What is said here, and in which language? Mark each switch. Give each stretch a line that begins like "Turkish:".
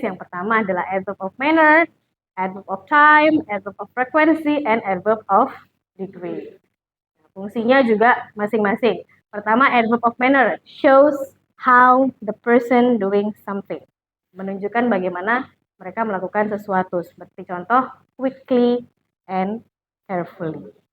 Indonesian: Yang pertama adalah
English: adverb of manner, adverb of time, adverb of frequency, and adverb of degree.
Indonesian: Fungsinya juga masing-masing. Pertama,
English: adverb of manner shows how the person doing something.
Indonesian: Menunjukkan bagaimana mereka melakukan sesuatu. Seperti contoh,
English: quickly and carefully.